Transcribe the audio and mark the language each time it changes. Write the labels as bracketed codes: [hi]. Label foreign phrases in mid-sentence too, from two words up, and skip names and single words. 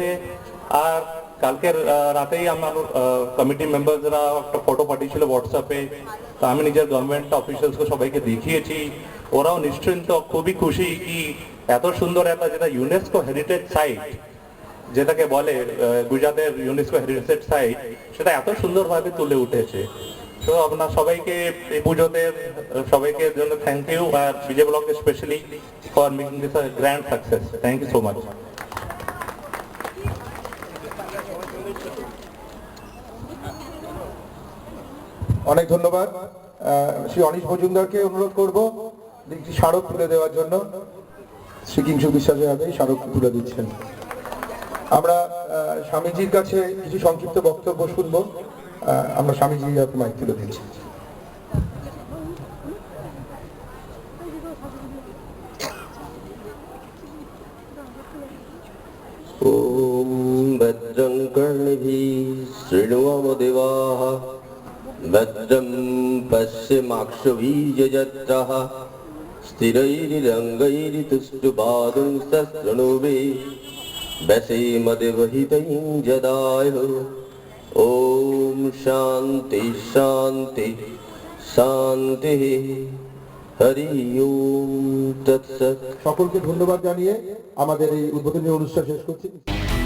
[bn] আর কালকের রাতেই আমার [en] committee members [bn] একটা ফটো পাঠিয়েছিল হোয়াটসঅ্যাপে, তো আমি নিজের [en] government officials [bn] সবাইকে দেখিয়েছি, ওরাও নিশ্চিন্ত খুবই খুশি কি এত সুন্দর একটা যেটা [en] UNESCO heritage site [bn] যেটাকে বলে গুজরাটের [en] UNESCO heritage site, [bn] সেটা এত সুন্দরভাবে তুলে উঠেছে। তো আপনার সবাইকে এই পুজোতে সবাইকে জন্য [en] thank you, [bn] আর [en] BJP block specially for making this a grand success. thank you so much. [bn] অনেক ধন্যবাদ। শ্রী অনিশ মজুমদারকে অনুরোধ করব একটি স্মারক তুলে দেওয়ার জন্য। শ্রী কিংশুক বিশ্বাসের হাতে স্মারক তুলে দিচ্ছেন। আমরা স্বামীজির কাছে কিছু সংক্ষিপ্ত বক্তব্য শুনব। আমরা স্বামীজির হাতে মাইক তুলে দিচ্ছি। [sa] ॐ भद्रं कर्णिभिः शृण्वमदेवाः भद्रं पश्यमाक्षभिर्यजत्राः स्थिरैर्रङ्गैर्तुष्टुपादं शस्त्रनोभे वसेमदेवहितं जदायुः ॐ शान्ति शान्ति शान्तिः हरि ओम तत्सत्। [bn] সকলকে ধন্যবাদ জানিয়ে আমাদের এই উদ্বোধনী অনুষ্ঠান শেষ করছি।